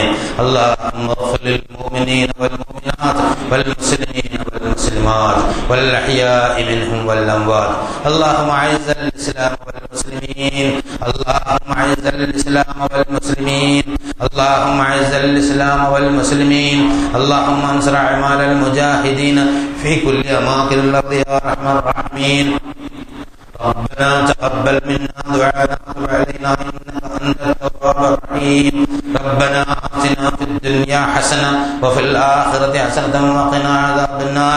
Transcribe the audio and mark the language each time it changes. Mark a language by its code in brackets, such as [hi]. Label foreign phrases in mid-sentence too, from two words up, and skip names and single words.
[ar] اللهم اغفر المؤمنين والمؤمنات والمسلمين والمسلمات والأحياء منهم والأموات. اللهم أعز الإسلام والمسلمين اللهم أعز الإسلام والمسلمين اللهم أعز الإسلام والمسلمين اللهم انصر أعمال المجاهدين في كل أماكن الأرض يا أرحم الراحمين. ربنا تقبل منا دعاءنا وتب علينا إنك أنت التواب الرحيم. ربنا آتنا في الدنيا حسنة وفي الآخرة حسنة وقنا عذاب النار.